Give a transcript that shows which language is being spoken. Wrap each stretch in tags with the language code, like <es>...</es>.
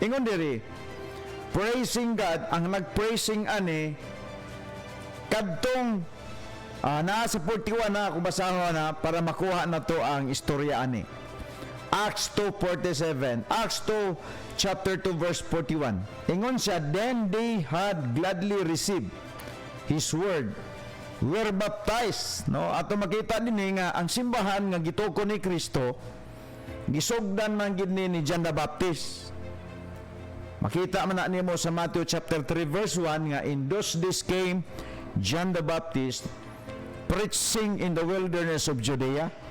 <ceb>Ingon diri,</ceb> <en>praising God,</en> <ceb>ang nag-praising ani kadtong naa sa 41 na kung basahon na para makuha na to ang istorya ani.</ceb> <en>Acts 2:47. Acts 2 chapter 2 verse 41.</en> <ceb>Ingon siya,</ceb> <en>then they had gladly received his word, were baptized.</en> <ceb>No, ato makita dinhi nga ang simbahan nga gitukod ni Kristo gisugdan man gid ni John the Baptist. Makita man na nimo sa</ceb> <en>Matthew chapter 3 verse 1 nga in those days came John the Baptist preaching in the wilderness of Judea</en>